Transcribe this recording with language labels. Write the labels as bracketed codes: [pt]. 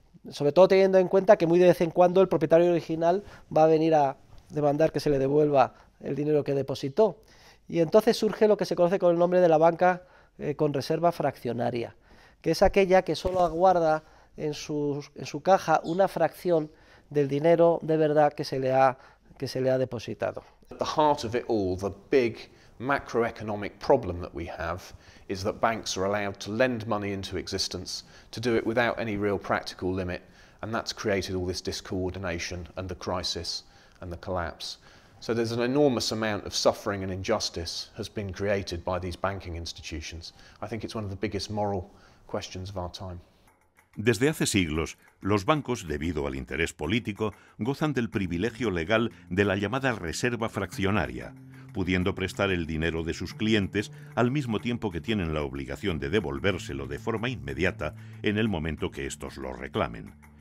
[es] Sobre todo teniendo en cuenta que muy de vez en cuando el propietario original va a venir a demandar que se le devuelva el dinero que depositó. Y entonces surge lo que se conoce con el nombre de la banca con reserva fraccionaria, que es aquella que solo aguarda en su caja una fracción del dinero de verdad que se le ha depositado. [en] At the heart of it all, the big macroeconomic problem that we have is that banks are allowed to lend money into existence, to do it without any real practical limit, and that's created all this discoordination and the crisis and the collapse. So there's an enormous amount of suffering and injustice has been created by these banking institutions. I think it's one of the biggest moral questions of our time. [es] Desde hace siglos, los bancos, debido al interés político, gozan del privilegio legal de la llamada reserva fraccionaria, pudiendo prestar el dinero de sus clientes al mismo tiempo que tienen la obligación de devolvérselo de forma inmediata en el momento que éstos lo reclamen.